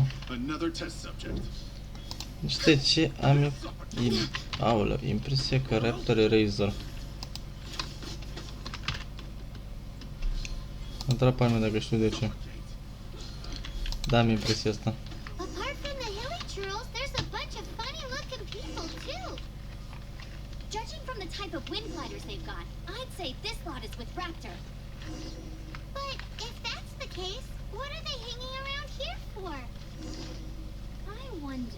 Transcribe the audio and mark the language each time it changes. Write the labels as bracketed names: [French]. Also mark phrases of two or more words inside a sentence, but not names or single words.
[English] Another test subject. [Romanian] Știi ce am eu? Aoleu, impresia că Raptor e Razor. Întreb pe mine dacă știu de ce. Da, am impresia asta. [English] Apart from the hilly trolls, there's a bunch of funny-looking people too. Judging from the type of wind gliders they've got, I'd say this lot is with Raptor. But if that's the case, what are they hanging around here for? I wonder.